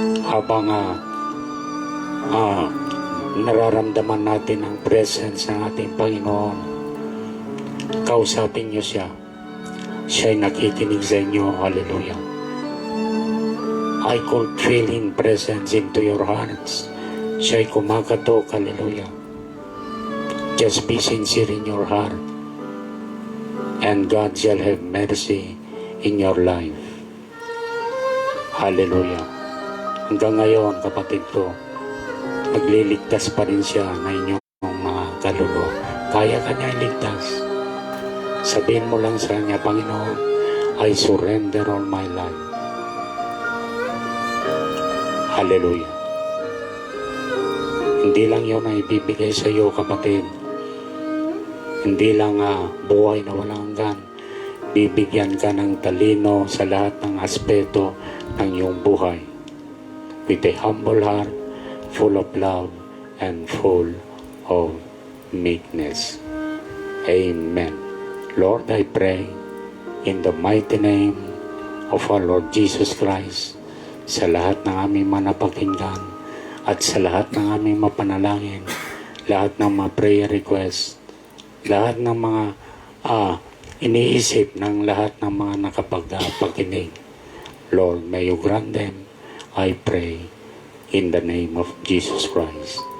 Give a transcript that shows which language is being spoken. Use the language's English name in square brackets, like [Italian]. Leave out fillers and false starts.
[Filipino] Habang nararamdaman natin ang presence ng ating Panginoon, kausapin niyo siya. Siya'y nakikinig sa inyo, hallelujah. [English] I could feel His presence into your hearts. [Filipino] Siya'y kumakatok, [English] hallelujah. Just be sincere in your heart, and God shall have mercy in your life. Hallelujah. [Filipino] Hanggang ngayon, kapatid ko, nagliligtas pa rin siya na inyong mga kaluluwa. Kaya ka niya iligtas. Sabihin mo lang sa kanya, Panginoon, [English] I surrender all my life. [Filipino] Hallelujah. Hindi lang yun ang ibibigay sa iyo, kapatid. Hindi lang buhay na walang hanggan. Bibigyan ka ng talino sa lahat ng aspeto ng iyong buhay. [English] With a humble heart, full of love, and full of meekness. Amen. Lord, I pray in the mighty name of our Lord Jesus Christ, [Filipino] sa lahat ng aming manapakinggan at sa lahat ng aming mapanalangin, lahat ng mga prayer requests, lahat ng mga iniisip ng lahat ng mga nakapagpakinig. [English] Lord, may you grant them, I pray, in the name of Jesus Christ.